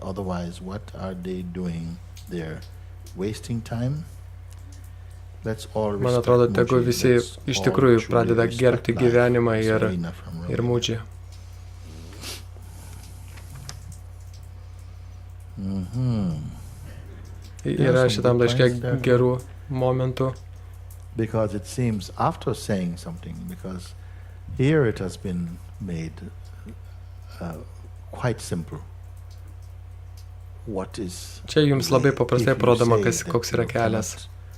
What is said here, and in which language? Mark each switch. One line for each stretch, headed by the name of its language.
English: Otherwise, what are they doing there? Wasting time? Let's all respect.
Lithuanian: Man atrodo, tegu visi iš tikrųjų pradeda gerbti gyvenimą ir mūdžią. Yra šitam laiške gerų momentų.
English: Because it seems after saying something, because here it has been made quite simple.
Lithuanian: Čia jums labai paprastai parodoma, koks yra kelias.